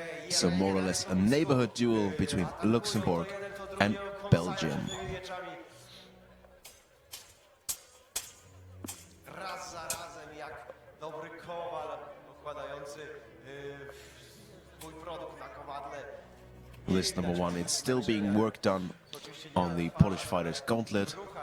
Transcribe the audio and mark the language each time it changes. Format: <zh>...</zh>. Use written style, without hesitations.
<en>So more or less a neighborhood duel between Luxembourg and Belgium.</en> <pl>Raz za razem jak dobry kowal układający swój produkt na kowadle.</pl> <en>List number 1, it's still being worked on the Polish fighter's gauntlet.</en>